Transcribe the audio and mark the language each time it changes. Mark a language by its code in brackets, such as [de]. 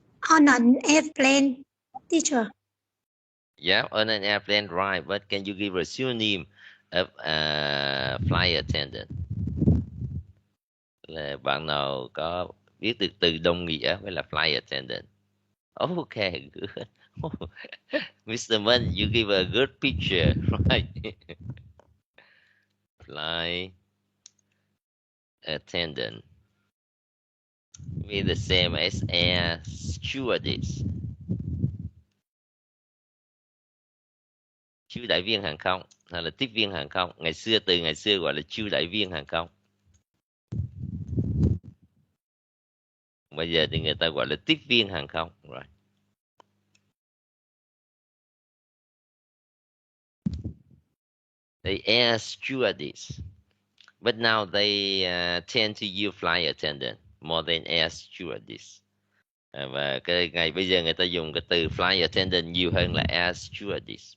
[en] On an airplane, teacher. Yeah, on an airplane, right. But can you give a synonym of a flight attendant? [vi] Là bạn nào có biết được từ đồng nghĩa với là flight attendant? [en] Okay, good. Mr. Mun, you give a good picture, right? Flight attendant. Be the same as air stewardess. [vi] Chiêu đại viên hàng không hay là tiếp viên hàng không. Từ ngày xưa gọi là chiêu đại viên hàng không. Bây giờ thì người ta gọi là tiếp viên hàng không. [en] Right. The air stewardess. But now they tend to use flight attendant more than air stewardess. [vi] Và cái ngày bây giờ người ta dùng cái từ flight attendant nhiều hơn là air stewardess.